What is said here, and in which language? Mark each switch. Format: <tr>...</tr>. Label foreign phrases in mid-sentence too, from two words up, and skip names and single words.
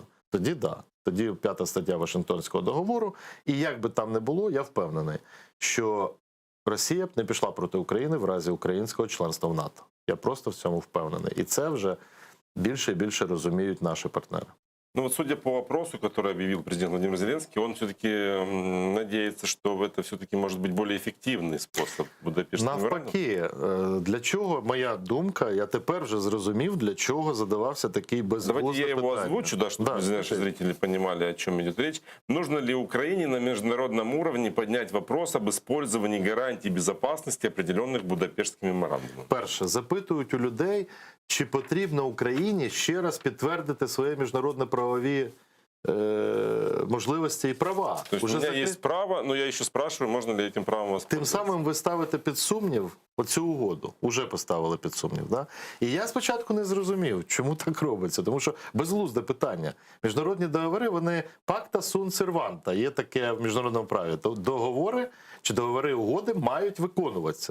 <uk>Тоді да. Тоді 5 стаття Вашингтонського договору. І як би там не було, я впевнений, що Росія б не пішла проти України в разі українського членства в НАТО. Я просто в цьому впевнений. І це вже більше і більше розуміють наші партнери.</uk> <ru>Ну вот судя по вопросу, который объявил президент Владимир Зеленский, он все-таки надеется, что это все-таки может быть более эффективный способ Будапештского меморандума.</ru> <uk>Навпаки, для чого, моя думка, я тепер вже зрозумів, для чого задавався такий безглуздий</uk> <ru>Давайте я его</ru> <uk>питання.</uk> <ru>озвучу, да, чтобы наши зрители понимали, о чем идет речь. Нужно ли Украине на международном уровне поднять вопрос об использовании гарантий безопасности, определенных Будапештским меморандумом?</ru> <uk>Перше, запитують у людей, чи потрібно Україні ще раз підтвердити свої міжнародно-правові можливості і права.</uk> <ru>То есть у меня есть право, но я еще спрашиваю, можно ли этим правом</ru> <uk>Тим</uk> <ru>воспользоваться.</ru> <uk>самим ви ставите під сумнів оцю угоду. Уже поставили під сумнів. Да? І я спочатку не зрозумів, чому так робиться. Тому що безглузде питання. Міжнародні договори, вони</uk> <la>pacta sunt servanda.</la> <uk>Є таке в міжнародному праві. То договори чи договори угоди мають виконуватися.</uk>